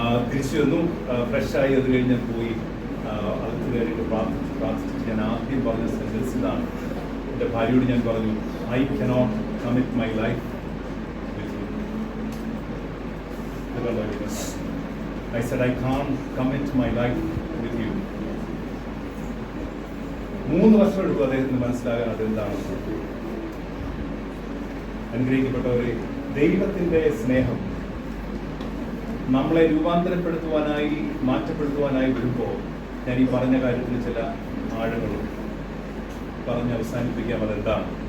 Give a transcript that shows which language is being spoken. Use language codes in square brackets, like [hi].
[ml] തിരിച്ചു വന്നു, ഫ്രഷായി. അത് കഴിഞ്ഞ് പോയി അടുത്ത് കയറിയിട്ട് പ്രാർത്ഥിച്ചിട്ട് ഞാൻ ആദ്യം പറഞ്ഞ സെൻറ്റൻസ് ഇതാണ്. എൻ്റെ ഭാര്യയോട് ഞാൻ പറഞ്ഞു, [en] I cannot commit my life with you. I said, I can't commit my life with you. [ml] 3 വർഷം എടുക്കും അദ്ദേഹത്തിന് മനസ്സിലാകാൻ അതെന്താണ്. അനുഗ്രഹിക്കപ്പെട്ടവരെ, ദൈവത്തിൻ്റെ സ്നേഹം നമ്മളെ രൂപാന്തരപ്പെടുത്തുവാനായി മാറ്റപ്പെടുത്തുവാനായി വരുമ്പോൾ ഞാൻ ഈ പറഞ്ഞ കാര്യത്തിന് ചില ആഴങ്ങളും പറഞ്ഞ് അവസാനിപ്പിക്കാം. അതെന്താണ്?